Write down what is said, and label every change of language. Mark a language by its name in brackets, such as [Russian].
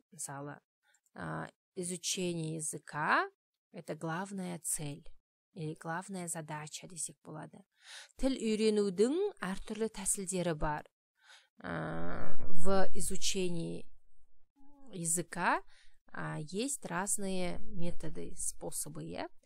[Kazakh] Мысалы, [Russian] изучение языка – это главная цель или главная задача [Kazakh] десек болады. Тіл үйренудің әртүрлі тәсілдері бар. [Russian] В изучении языка есть разные методы, способы.